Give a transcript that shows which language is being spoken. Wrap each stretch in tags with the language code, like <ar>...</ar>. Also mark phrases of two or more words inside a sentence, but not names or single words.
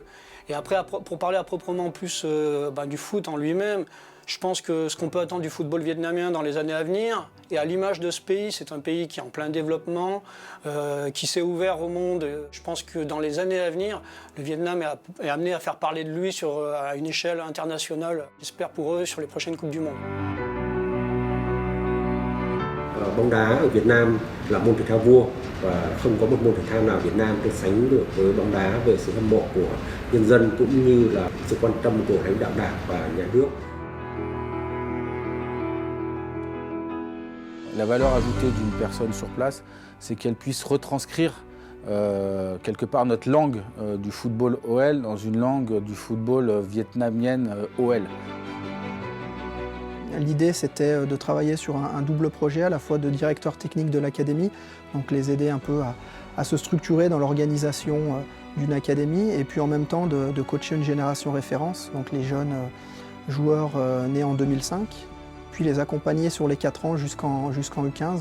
<fr>Et après, pour parler à proprement plus du foot en lui-même, je pense que ce qu'on peut attendre du football vietnamien dans les années à venir, et à l'image de ce pays, c'est un pays qui est en plein développement, qui s'est ouvert au monde. Je pense que dans les années à venir, le Vietnam est amené à faire parler de lui à une échelle internationale, j'espère pour eux, sur les prochaines Coupes du Monde.</fr> <vi>Bóng đá ở Việt Nam là môn thể thao vua và không có một môn thể thao nào Việt Nam được sánh được với bóng đá về sự hâm mộ của nhân dân cũng như là sự quan tâm của lãnh đạo Đảng và nhà nước.</vi> <fr>La valeur ajoutée d'une personne sur place, c'est qu'elle puisse retranscrire quelque part notre langue du football OL dans une langue du football vietnamienne OL. L'idée, c'était de travailler sur un double projet, à la fois de directeur technique de l'académie, donc les aider un peu à se structurer dans l'organisation d'une académie, et puis en même temps de coacher une génération référence, donc les jeunes joueurs nés en 2005, puis les accompagner sur les 4 ans jusqu'en U15.</fr>